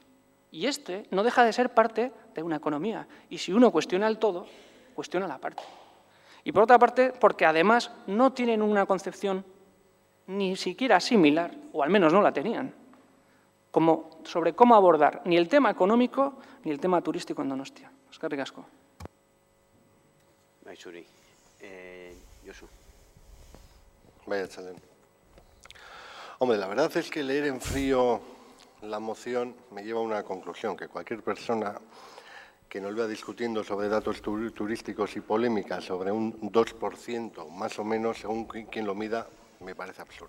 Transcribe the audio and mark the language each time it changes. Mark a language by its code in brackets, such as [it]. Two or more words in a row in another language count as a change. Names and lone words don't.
[es] Y este no deja de ser parte de una economía. Y si uno cuestiona el todo, cuestiona la parte. Y por otra parte, porque además no tienen una concepción ni siquiera similar, o al menos no la tenían, sobre cómo abordar ni el tema económico ni el tema turístico en Donostia. [eu] Eskerrik asko. Zuri. Josu. [es] Vaya, Chalén. Hombre, la verdad es que leer en frío la moción me lleva a una conclusión, que cualquier persona que nos vea discutiendo sobre datos turísticos y polémicas sobre un 2%, más o menos, según quien lo mida, me parece absurdo.